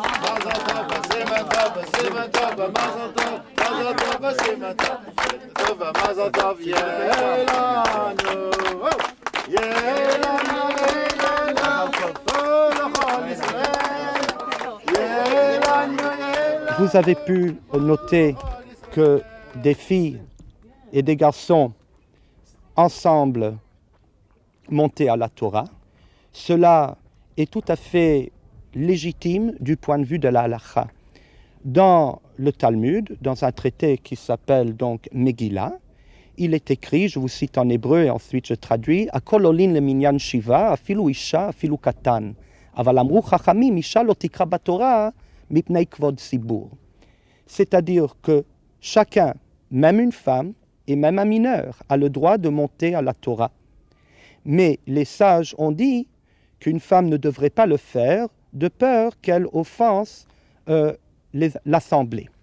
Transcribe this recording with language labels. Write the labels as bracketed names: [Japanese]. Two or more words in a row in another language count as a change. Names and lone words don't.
[Hebrew] מזל טוב וסימן טוב וסימן טוב ומזל טוב. מזל טוב וסימן טוב ומזל טוב יהיה לנו. יהיה לנו לכל ישראל. יהיה לנו. [French] Vous avez pu noter que des filles et des garçons ensemble montaient à la Torah. Cela est tout à fait légitime du point de vue de la halakha. Dans le Talmud, dans un traité qui s'appelle donc Megillah, il est écrit, je vous cite en hébreu et ensuite je traduis, [Hebrew] הכל עולין למנין שבעה, אפילו אשה, אפילו קטן. אבל אמרו חכמים, אשה לא תקרא בתורה, מפני כבוד ציבור. [French] C'est-à-dire que chacun, même une femme et même un mineur, a le droit de monter à la Torah. Mais les sages ont dit qu'une femme ne devrait pas le faire de peur qu'elle offense l'assemblée.